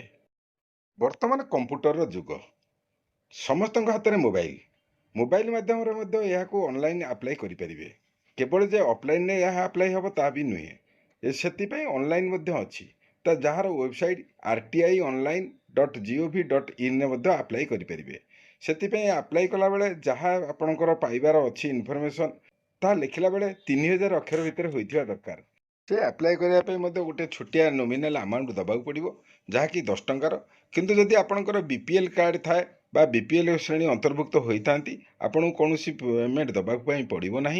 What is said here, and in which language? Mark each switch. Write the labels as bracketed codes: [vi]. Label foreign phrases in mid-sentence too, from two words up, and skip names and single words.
[or] ବର୍ତ୍ତମାନ କମ୍ପ୍ୟୁଟରର ଯୁଗ। ସମସ୍ତଙ୍କ ହାତରେ ମୋବାଇଲ ମାଧ୍ୟମରେ ମଧ୍ୟ ଏହାକୁ [en] online apply [or] କରିପାରିବେ। କେବଳ ଯେ ଅଫଲାଇନ୍ରେ ଏହା ଆପ୍ଲାଏ ହେବ ତାହା ବି ନୁହେଁ। ସେଥିପାଇଁ ଅନଲାଇନ୍ ମଧ୍ୟ ଅଛି। ଯାହାର ୱେବସାଇଟ୍ rti-online.gov.in ମଧ୍ୟ ଆପ୍ଲାଏ କରିପାରିବେ। ସେଥିପାଇଁ ଆପ୍ଲାଏ କଲାବେଳେ ଯାହା ଆପଣଙ୍କର ପାଇବାର ଅଛି ଇନଫର୍ମେସନ୍, ତାହା ଲେଖିଲା ବେଳେ 3000 ଅକ୍ଷର ଭିତରେ ହୋଇଥିବା ଦରକାର। ସେ ଆପ୍ଲାଏ କରିବା ପାଇଁ ମଧ୍ୟ ଗୋଟେ ଛୋଟିଆ [en] nominal amount [or] ଦେବାକୁ ପଡ଼ିବ, ଯାହାକି 10 ଟଙ୍କାର। କିନ୍ତୁ ଯଦି ଆପଣଙ୍କର BPL କାର୍ଡ଼ ଥାଏ ବା BPL ଶ୍ରେଣୀ ଅନ୍ତର୍ଭୁକ୍ତ ହୋଇଥାନ୍ତି, ଆପଣଙ୍କୁ କୌଣସି ପେମେଣ୍ଟ ଦେବାକୁ ପାଇଁ ପଡ଼ିବ ନାହିଁ।